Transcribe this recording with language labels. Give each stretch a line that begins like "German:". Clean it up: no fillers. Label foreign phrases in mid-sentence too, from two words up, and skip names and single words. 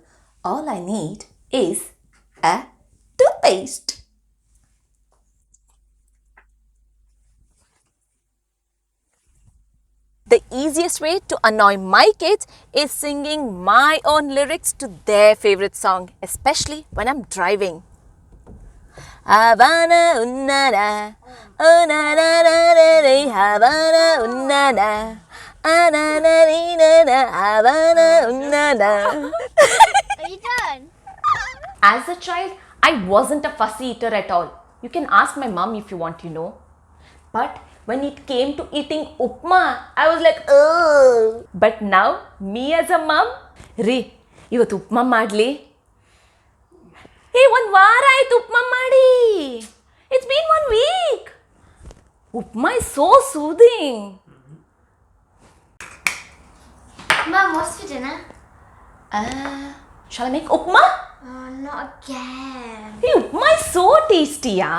English: All I need is a toothpaste. The easiest way to annoy my kids is singing my own lyrics to their favorite song, especially when I'm driving. Havana unnana, oh na na na na na, Havana unnana, anana na na, Havana unnana. Are you done? As a child, I wasn't a fussy eater at all. You can ask my mom if you want to know. But when it came to eating upma, I was like, oh. But now, me as a mom,
Kannada: Re, ಇವತ್ತು ಉಪ್ಮಾ ಮಾಡ್ಲಿ? Hey, ಒಂದು ವಾರ ಆಯ್ತು ಉಪ್ಮಾ ಮಾಡಿ.
English: It's been 1 week. Upma is so soothing. Mum, what's for dinner? Shall I make upma? Oh, not again. Hey, upma is so tasty, yeah?